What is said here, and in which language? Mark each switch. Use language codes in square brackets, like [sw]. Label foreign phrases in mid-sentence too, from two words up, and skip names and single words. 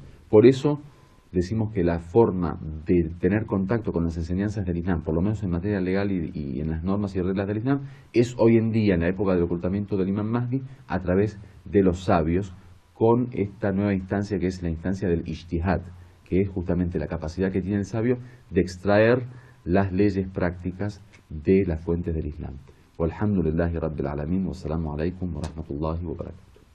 [es] Por eso decimos que la forma de tener contacto con las enseñanzas del Islam, por lo menos en materia legal y en las normas y reglas del Islam, es hoy en día, en la época del ocultamiento del imam Mahdi, a través de los sabios, con esta nueva instancia que es la instancia del ijtihad, que es justamente la capacidad que tiene el sabio de extraer las leyes prácticas de las fuentes del Islam. [ar] والحمد لله رب العالمين، والسلام عليكم ورحمة الله وبركاته.